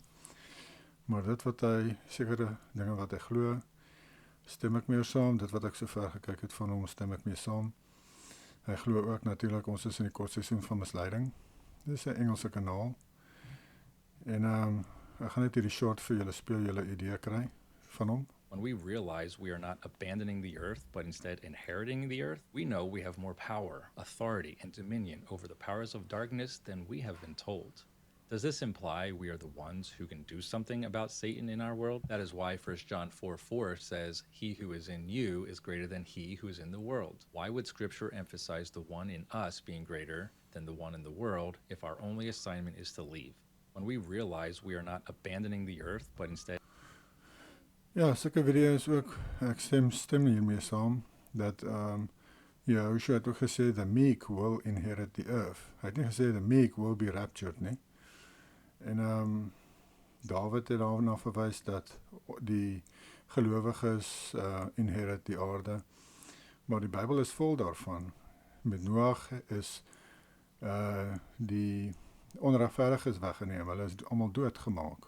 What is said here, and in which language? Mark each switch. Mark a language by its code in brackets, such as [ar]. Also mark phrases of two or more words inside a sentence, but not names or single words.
[af] Maar dit wat hy, sekere dinge wat hy glo, stem ek meer saam. Dit wat ek so ver gekyk het van hom, stem ek mee saam. Hy glo ook natuurlik, ons is in die kort seisoen van misleiding. Dit is 'n Engelse kanaal. En ek gaan net hierdie short vir julle speel, julle idee kry van hom. [en] When we realize we are not abandoning the earth, but instead inheriting the earth, we know we have more power, authority, and dominion over the powers of darkness than we have been told. Does this imply we are the ones who can do something about Satan in our world? That is why 1 John 4:4 says, "He who is in you is greater than he who is in the world." Why would Scripture emphasize the one in us being greater than the one in the world if our only assignment is to leave? When we realize we are not abandoning the earth, but instead [af] Ja, sulke video's ook, ek stem hiermee saam, dat Joshua het ook gesê, [en] the meek will inherit the earth. [af] Hy het nie gesê, [en] the meek will be raptured nie. [af] En David het daarna verwys dat die gelowiges inherit die aarde, maar die Bybel is vol daarvan. Met Noag is die onregverdiges weggeneem, hulle is almal doodgemaak.